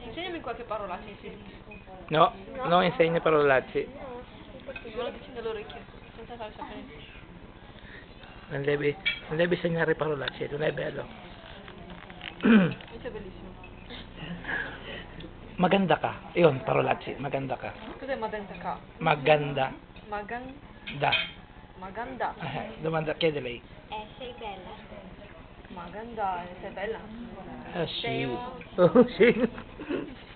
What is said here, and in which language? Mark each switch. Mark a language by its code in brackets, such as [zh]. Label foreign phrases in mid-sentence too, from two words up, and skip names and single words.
[it] Insegnami qualche parolaccia in sì. No, non insegna parolacce. No, Me lo dici nell'orecchio, senza far sapere. Non devi insegnare parolacce, non è bello. Questo è bellissimo. [tl] Maganda ka. Yun, parolacci. Maganda ka. [it] Cos'è [tl] maganda ka? Maganda. Maganda. Maganda. [it] Domanda, chiede lei. Sei bella. Maganda. Sei bella. Sì. Sei Oh, sì.